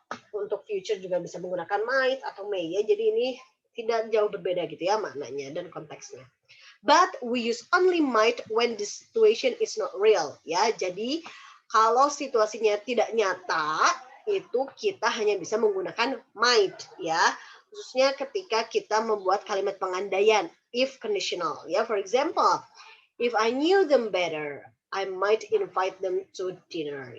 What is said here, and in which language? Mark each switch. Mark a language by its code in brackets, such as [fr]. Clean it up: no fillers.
[id] Untuk future juga bisa menggunakan might atau may ya. Jadi ini tidak jauh berbeda gitu ya maknanya dan konteksnya. [en] But we use only might when the situation is not real. [id] Ya, jadi kalau situasinya tidak nyata, itu kita hanya bisa menggunakan might ya. Khususnya ketika kita membuat kalimat pengandaian, if conditional. [en] Ya, for example, if I knew them better, I might invite them to dinner.